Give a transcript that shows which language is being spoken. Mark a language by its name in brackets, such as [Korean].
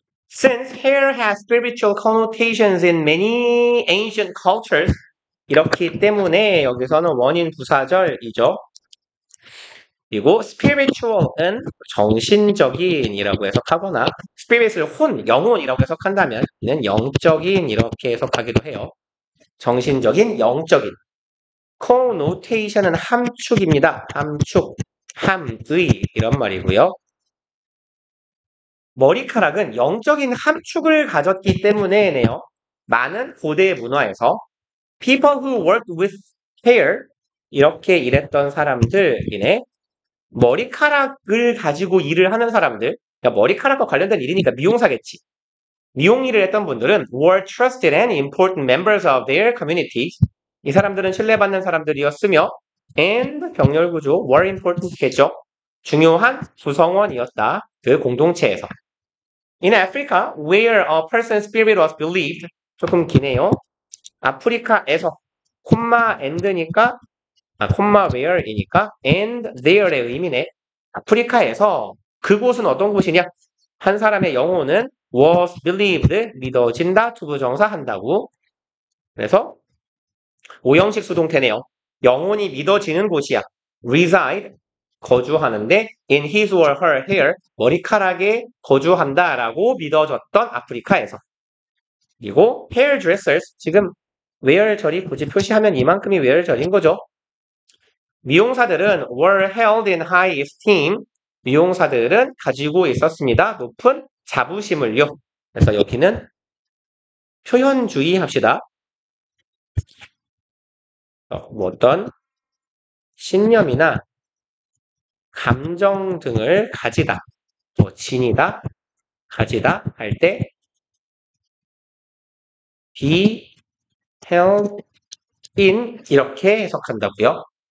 [English] Since hair has spiritual connotations in many ancient cultures, [Korean] 이렇기 때문에 여기서는 원인 부사절이죠. 그리고 spiritual은 정신적인이라고 해석하거나 spirit을 영혼이라고 해석한다면 이는 영적인 이렇게 해석하기도 해요. 정신적인, 영적인. connotation은 함축입니다. 함축, 함의 이런 말이고요. 머리카락은 영적인 함축을 가졌기 때문에네요. 많은 고대 문화에서 [English] people who worked with hair [Korean] 이렇게 일했던 사람들이네. 머리카락을 가지고 일을 하는 사람들, 그러니까 머리카락과 관련된 일이니까 미용사겠지. 미용 일을 했던 분들은 [English] were trusted and important members of their communities. [Korean] 이 사람들은 신뢰받는 사람들이었으며 and 병렬구조 [English] were important [Korean] 겠죠. 중요한 구성원이었다. 그 공동체에서. [English] In Africa, where a person's spirit was believed, [Korean] 조금 기네요. 아프리카에서 콤마 and니까 콤마 where이니까 and there의 의미네. 아프리카에서 그곳은 어떤 곳이냐? 한 사람의 영혼은 [English] was believed, [Korean] 믿어진다, 투부정사 한다고. 그래서 오형식 수동태네요. 영혼이 믿어지는 곳이야. reside, 거주하는데 [English] in his or her hair, [Korean] 머리카락에 거주한다라고 믿어졌던 아프리카에서. 그리고 hairdressers, 지금 where절이 굳이 표시하면 이만큼이 where절인 거죠. 미용사들은 [English] were held in high esteem. [Korean] 미용사들은 가지고 있었습니다. 높은 자부심을요. 그래서 여기는 표현주의 합시다. 어떤 신념이나 감정 등을 가지다, 또 지니다, 가지다 할 때 [English] be held in [Korean] 이렇게 해석한다고요.